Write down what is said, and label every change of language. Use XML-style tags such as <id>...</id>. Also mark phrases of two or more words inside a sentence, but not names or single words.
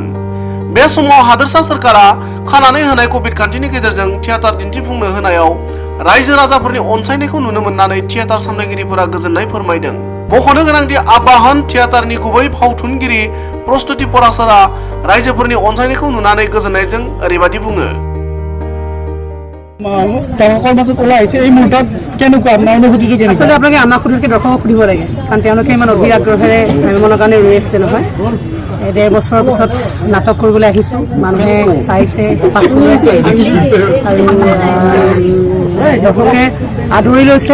<brx>बे समाव हादोरसा सोरखारा खानानै होनाय कभिड खान्थिनि गेजेरजों थियेटार दिन्थिफुंनो होनायाव रायजो राजाफोरनि अनसायनायखौ नुनो मोननानै थियेटार सामलायगिरिफोरा गोजोननाय फोरमायदों। मख'नो गोनांदि आबाहन थियेटारनि गुबै फावथुनगिरि प्रस्तुति पराशरा रायजोफोरनि अनसायनायखौ नुनानै गोजोननायजों ओरैबायदि बुङो।</brx> <as>দৰ্শকৰ মাজত ওলাই আহিছে এই মুহূৰ্তত কেনেকুৱা আপোনাৰ অনুভূতিটো কেনেকুৱা? আচলতে আপোনালোকে আমাক সুধিলে দৰ্শকক সুধিব লাগে, কাৰণ তেওঁলোকে ইমান অধীৰ আগ্ৰহেৰে ভ্ৰমণৰ কাৰণে ৰৈ আছিলে নহয়। 1.5 বছৰৰ পিছত নাটক কৰিবলৈ আহিছে, মানুহে চাইছে, পাহৰিছে আৰু দৰ্শকে আদৰি লৈছে।</as>